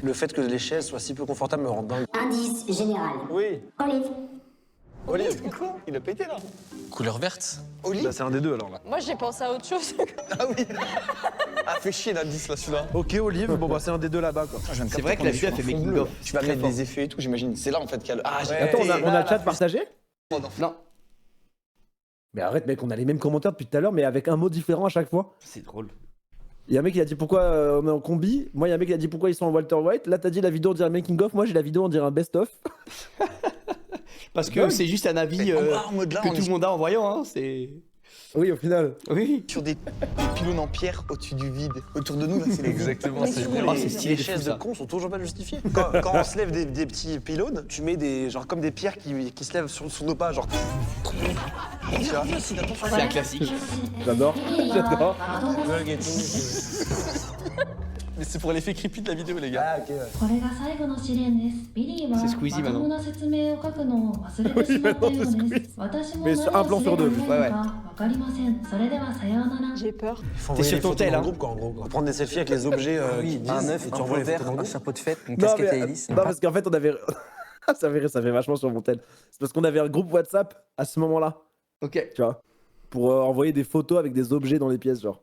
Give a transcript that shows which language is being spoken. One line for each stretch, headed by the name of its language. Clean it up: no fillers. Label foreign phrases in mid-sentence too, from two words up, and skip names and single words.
French: Le fait que les chaises soient si peu confortables me rend dingue. Indice général. Oui. Olive. Olive. Quoi? Il a pété là. Couleur verte. Olive. Bah, c'est un des deux alors là. Moi, j'ai pensé à autre chose. Ah oui. Ah, fait chier l'indice là, celui-là. Ok, Olive. Bon, bah, c'est un des deux là-bas quoi. C'est vrai que la vidéo, elle fait
English: making of.
French: Tu vas mettre des effets et tout, j'imagine. C'est là en fait qu'il y a le. Ah, j'ai Attends, on a le chat partagé. Non, Mais arrête, mec, on a les mêmes commentaires depuis tout à l'heure, mais avec un mot différent à chaque fois. c'est drôle. Il y a un mec qui a dit pourquoi on est en combi. Moi, il y a un mec qui a dit pourquoi ils sont en Walter White. Là, t'as dit la vidéo on dirait
English: making of.
French: Moi, j'ai la vidéo on dirait un best-of. Parce que c'est juste un avis en mode là, que on tout est le monde a en voyant. Hein. C'est. Oui, au final. Oui. sur des pylônes en pierre au-dessus du vide. Autour de nous, là, c'est les Exactement, c'est Oh, c'est stylé Les de fou, chaises de ça. cons sont toujours pas justifiées. Quand on se lève des petits pylônes, tu mets des genre comme des pierres qui se lèvent sur nos pas, genre. Tu vois. C'est un classique. J'adore. J'adore. Mais c'est pour l'effet creepy de la vidéo, les gars. Ah, ok.
Japanese: これが最後の試練です。ビリーは
French: C'est Squeezie
Japanese: まと
French: maintenant.
Japanese: もな説明を書くのを忘れてしまったようです。私も
French: Mais
Japanese: 何
French: un plan
Japanese: をす
French: sur
Japanese: れば
French: deux.
Japanese: いいのかわかりません。それではさようなら。
French: J'ai peur. Il faut T'es envoyer sur les ton photos tel, dans hein. le groupe, quoi, en gros. Prendre des selfies avec les objets qui disent. Un œuf, et un tu envoies les verre, photos dans le un groupe. chapeau de fête, une Non, casquette à mais, hélice. non, parce qu'en fait, on avait. ça fait vachement sur mon tel. C'est parce qu'on avait un groupe WhatsApp à ce moment-là, Ok. tu vois. Pour envoyer des photos avec des objets dans les pièces, genre.